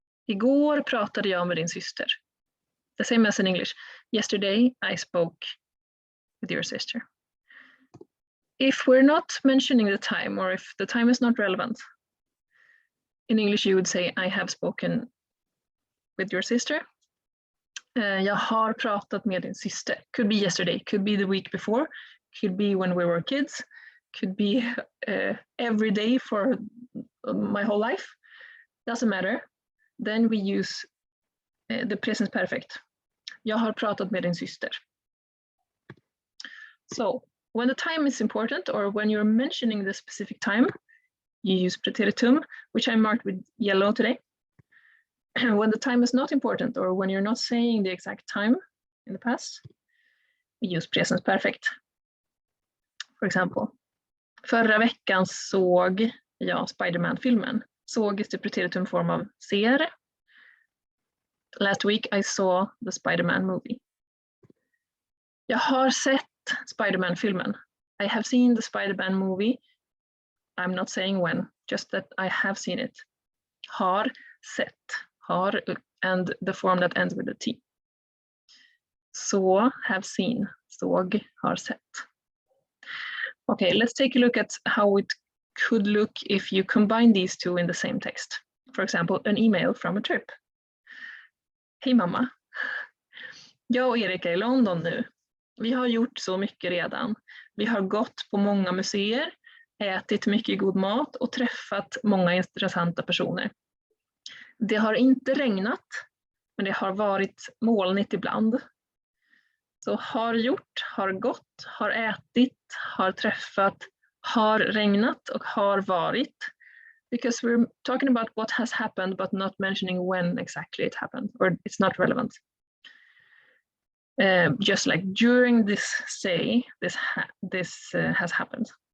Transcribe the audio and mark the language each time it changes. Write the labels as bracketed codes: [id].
[sv] Igår pratade jag med din syster. [en] The same as in English. Yesterday, I spoke with your sister. If we're not mentioning the time, or if the time is not relevant, in English you would say, I have spoken with your sister. [sv] Jag har pratat med din syster. [en] Could be yesterday, could be the week before, could be when we were kids, could be every day for my whole life. Doesn't matter. Then we use the presens perfekt. [sv] Jag har pratat med din syster. [en] So when the time is important, or when you're mentioning the specific time, you use preteritum, which I marked with yellow today. When the time is not important, or when you're not saying the exact time in the past, we use presens perfekt. For example, [sv] förra veckan såg jag Spider-Man-filmen. [en] Såg is the preteritum form of ser. Last week I saw the Spider-Man movie. [sv] Jag har sett Spider-Man-filmen. [en] I have seen the Spider-Man movie. I'm not saying when, just that I have seen it. [sv] Har sett. [en] Har and the form that ends with a T. Så, have seen. [sv] Såg, har sett. [en] Okay, let's take a look at how it could look if you combine these two in the same text. For example, an email from a trip. [sv] Hej mamma. Jag och Erik är i London nu. Vi har gjort så mycket redan. Vi har gått på många museer, ätit mycket god mat och träffat många intressanta personer. Det har inte regnat, men det har varit molnigt ibland. Så har gjort, har gått, har ätit, har träffat, har regnat och har varit. [en] Because we're talking about what has happened but not mentioning when exactly it happened, or it's not relevant. Just like during this say, this has happened.